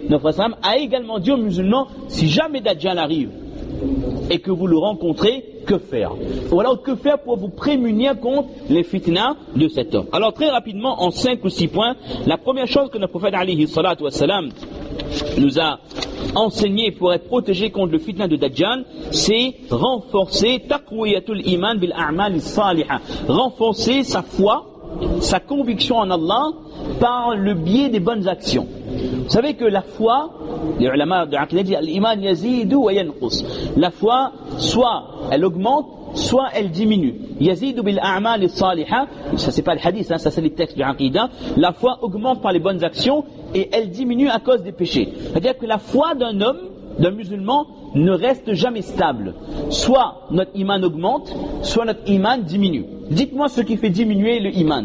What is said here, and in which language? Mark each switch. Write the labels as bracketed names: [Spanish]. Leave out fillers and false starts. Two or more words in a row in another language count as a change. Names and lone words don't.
[French] Notre prophète a également dit aux musulmans, si jamais Dajjal arrive, et que vous le rencontrez, que faire? Ou alors que faire pour vous prémunir contre les fitnas de cet homme? Alors très rapidement, en 5 ou 6 points, la première chose que le prophète [Arabic] عليه الصلاة والسلام [French] nous a enseigné pour être protégé contre le fitna de Dajjal, c'est renforcer [Arabic] تقوية الإيمان بالأعمال الصالحة, [French] renforcer sa foi, sa conviction en Allah par le biais des bonnes actions. Vous savez que la foi, les ulama de Aqidah disent l' [Arabic] إيمان يزيد وينقص. [French] La foi, soit elle augmente, soit elle diminue. [Arabic] يزيد بالأعمال الصالحة, [French] ça c'est pas le hadith, ça c'est les textes de Aqidah. La foi augmente par les bonnes actions et elle diminue à cause des péchés. C'est-à-dire que la foi d'un homme, d'un musulman, ne reste jamais stable. Soit notre iman augmente, soit notre iman diminue. Dites-moi ce qui fait diminuer le iman.